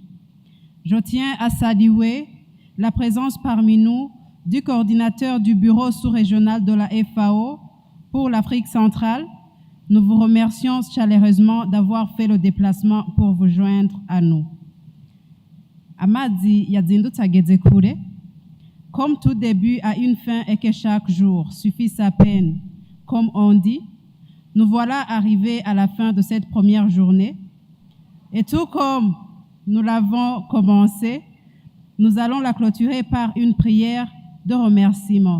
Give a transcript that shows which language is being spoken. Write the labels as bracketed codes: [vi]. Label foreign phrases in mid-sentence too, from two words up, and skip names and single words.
[fr] Je tiens à saluer la présence parmi nous du coordinateur du bureau sous-régional de la FAO pour l'Afrique centrale. Nous vous remercions chaleureusement d'avoir fait le déplacement pour vous joindre à nous. [rn] Amazi yazindutse ageze kure. [fr] Comme tout début a une fin et que chaque jour suffit sa peine, comme on dit, nous voilà arrivés à la fin de cette première journée. Et tout comme nous l'avons commencé, nous allons la clôturer par une prière de remerciement.